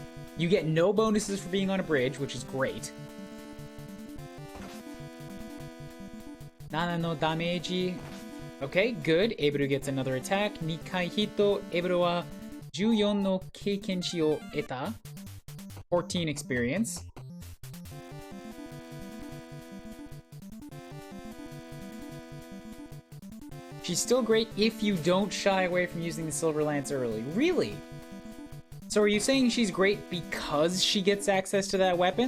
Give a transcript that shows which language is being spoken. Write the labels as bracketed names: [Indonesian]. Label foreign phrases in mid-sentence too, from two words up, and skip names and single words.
[English] You get no bonuses for being on a bridge, which is great. Nana no damage. Okay, good. Ebru gets another attack. [Japanese] 2 回ヒット。Ebru wa 14 の経験値を得た。14 experience. [English] She's still great if you don't shy away from using the Silver Lance early. Really? So are you saying she's great because she gets access to that weapon?